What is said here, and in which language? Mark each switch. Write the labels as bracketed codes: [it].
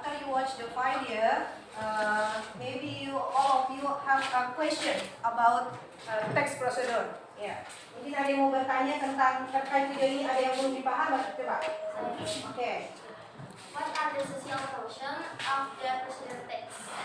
[en] Watch the video, maybe all of you have a question about text procedure. [id] Ya, mungkin ada yang mau bertanya tentang terkait video ini, ada yang belum dipahami, coba. Oke. [en] What are the social function of the procedure text?